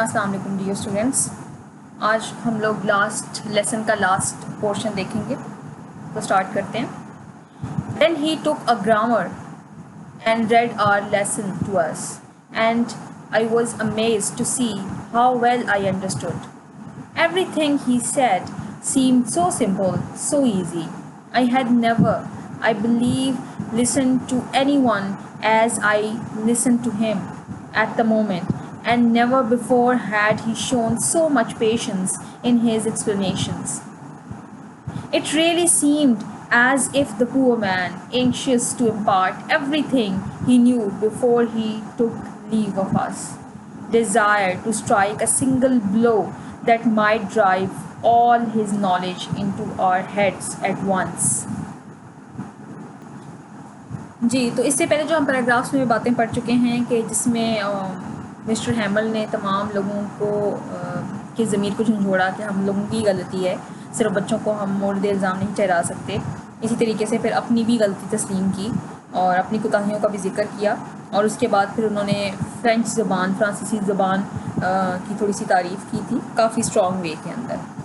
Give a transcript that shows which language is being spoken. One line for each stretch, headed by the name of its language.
Hindi: अस्सलाम वालेकुम dear students. आज हम लोग लास्ट लेसन का लास्ट पोर्शन देखेंगे, तो स्टार्ट करते हैं।
English: Then he took a grammar and read our lesson to us, and I was amazed to see how well I understood. Everything he said seemed so simple, so easy. I had never, I believe, listened to anyone as I listened to him at the moment, and never before had he shown so much patience in his explanations. It really seemed as if the poor man, anxious to impart everything he knew before he took leave of us, desired to strike a single blow that might drive all his knowledge into our heads at once.
Hindi: जी, तो इससे पहले जो हम paragraphs में बातें पढ़ चुके हैं कि जिसमें मिस्टर हैमल ने तमाम लोगों को की ज़मीर को झंझोड़ा कि हम लोगों की गलती है, सिर्फ बच्चों को हम मोर्द इल्ज़ाम नहीं ठहरा सकते। इसी तरीके से फिर अपनी भी गलती तस्लीम की और अपनी कोताहियों का भी जिक्र किया, और उसके बाद फिर उन्होंने फ्रांसीसी ज़बान की थोड़ी सी तारीफ़ की थी, काफ़ी स्ट्रॉन्ग वे के अंदर।